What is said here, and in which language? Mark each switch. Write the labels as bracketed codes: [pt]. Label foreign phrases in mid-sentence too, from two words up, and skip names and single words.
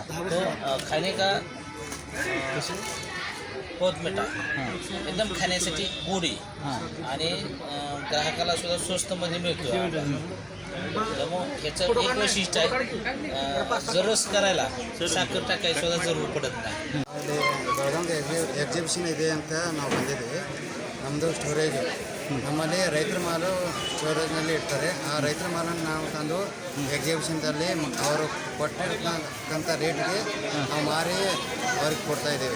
[mr] तो [hi] खाणे का बहुत मिठा, [mr] एकदम खाण्यासाठी गोडी आणि ग्राहकाला सुद्धा स्वस्तमध्ये मिळतो. त्यामुळं ह्याचं एक वैशिष्ट्य आहे, जर रस करायला साखर टाकायची सुद्धा जरूर पडत नाही. [kn] ಬೆಳಗಾವಿ ಎಕ್ಸಿಬಿಷನ್ ಇದೆ ಅಂತ ನಾವು ಬಂದಿದ್ದೀವಿ. ನಮ್ಮದು ಸ್ಟೋರೇಜ್, ನಮ್ಮಲ್ಲಿ ರೈತರ ಮಾಲು ಸ್ಟೋರೇಜ್ನಲ್ಲಿ ಇಡ್ತಾರೆ. ಆ ರೈತರ ಮಾಲನ್ನು ನಾವು ತಂದು ಎಕ್ಸಿಬಿಷನ್ದಲ್ಲಿ ಅವರು ಕೊಟ್ಟಿರ್ತಕ್ಕಂಥ ರೇಟ್ಗೆ ನಾವು ಮಾರಿ ಅವ್ರಿಗೆ ಕೊಡ್ತಾ ಇದ್ದೀವಿ.